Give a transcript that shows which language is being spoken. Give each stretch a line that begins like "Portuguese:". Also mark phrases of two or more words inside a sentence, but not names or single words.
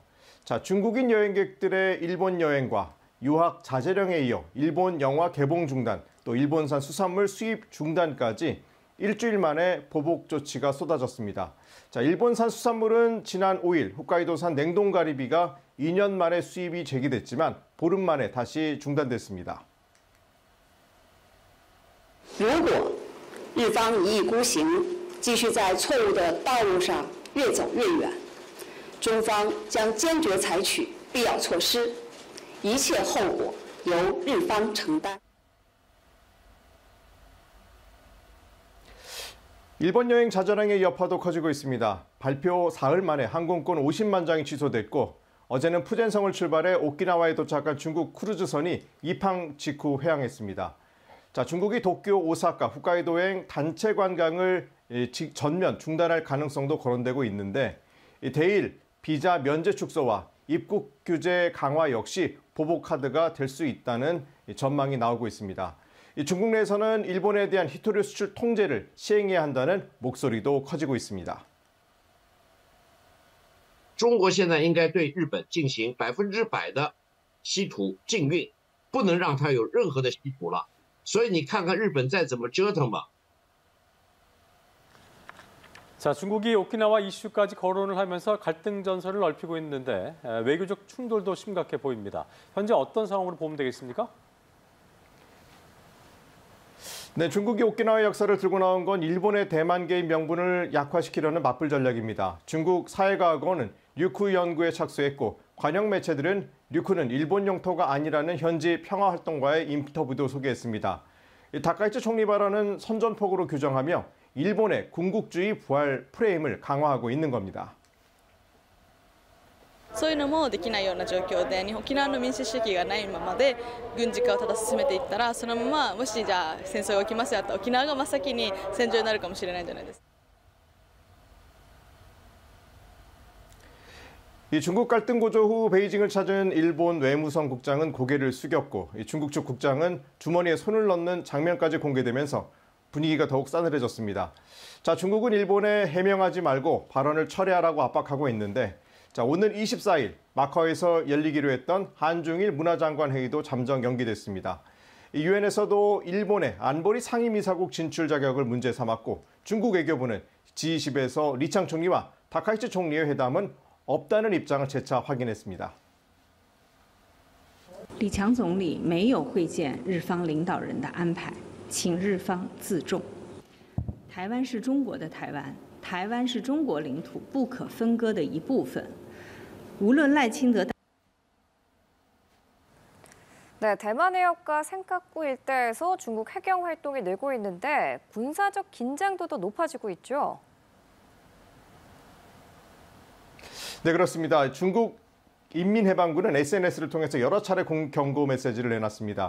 Korean: 자, 중국인 여행객들의 일본 여행과 유학 자제령에 이어 일본 영화 개봉 중단, 또 일본산 수산물 수입 중단까지 일주일 만에 보복 조치가 쏟아졌습니다. 자, 일본산 수산물은 지난 5일 홋카이도산 냉동가리비가 2년 만에 수입이 재개됐지만 보름 만에 다시 중단됐습니다.
Chinese: 如果日方一意孤行，继续在错误的道路上越走越远，中方将坚决采取必要措施，一切后果由日方承担。
Korean: 일본 여행 자잘행의 여파도 커지고 있습니다. 발표 사흘 만에 항공권 50만 장이 취소됐고 어제는 푸젠성을 출발해 오키나와에 도착한 중국 크루즈선이 입항 직후 회항했습니다. 중국이 도쿄, 오사카, 홋카이도행 단체 관광을 전면 중단할 가능성도 거론되고 있는데 대일 비자 면제 축소와 입국 규제 강화 역시 보복 카드가 될 수 있다는 전망이 나오고 있습니다. 중국 내에서는 일본에 대한 히토류 수출 통제를 시행해야 한다는 목소리도 커지고 있습니다.
Chinese: 中国现在应该对日本进行100%的稀土禁运，不能让它有任何的稀土了。所以你看看日本再怎么折腾吧。
Korean: 자, 중국이 오키나와 이슈까지 거론을 하면서 갈등 전선을 넓히고 있는데 외교적 충돌도 심각해 보입니다. 현재 어떤 상황으로 보면 되겠습니까? 네, 중국이 오키나와 역사를 들고 나온 건 일본의 대만 개입 명분을 약화시키려는 맞불 전략입니다. 중국 사회과학원은 류쿠 연구에 착수했고 관영 매체들은 류쿠는 일본 영토가 아니라는 현지 평화활동가의 인터뷰도 소개했습니다. 다카이치 총리 발언은 선전포고로 규정하며 일본의 군국주의 부활 프레임을 강화하고 있는 겁니다.
Japanese: そういうのもできないような状況で、沖縄の民主主義がないままで軍事化をただ進めていったら、そのままもしじゃあ戦争が起きますよと沖縄が真っ先に戦場になるかもしれないじゃないですか。
Korean: 중국 갈등 고조 후 베이징을 찾은 일본 외무성 국장은 고개를 숙였고 중국 측 국장은 주머니에 손을 넣는 장면까지 공개되면서 분위기가 더욱 싸늘해졌습니다. 중국은 일본에 해명하지 말고 발언을 철회하라고 압박하고 있는데 오늘 24일 마카오에서 열리기로 했던 한중일 문화장관 회의도 잠정 연기됐습니다. 유엔에서도 일본의 안보리 상임이사국 진출 자격을 문제 삼았고 중국 외교부는 G20에서 리창 총리와 다카이치 총리의 회담은 없다는 입장을 재차 확인했습니다.
Chinese: 李强总理没有会见日方领导人的安排，请日方自重。台湾是中国的台湾，台湾是中国领土不可分割的一部分。无论赖清德
Korean: 네, 대만 해협과 센카쿠 일대에서 중국 해경 활동이 늘고 있는데 군사적 긴장도도 높아지고 있죠. 네, 그렇습니다. 중국 인민해방군은 SNS를 통해서 여러 차례 경고 메시지를 내놨습니다.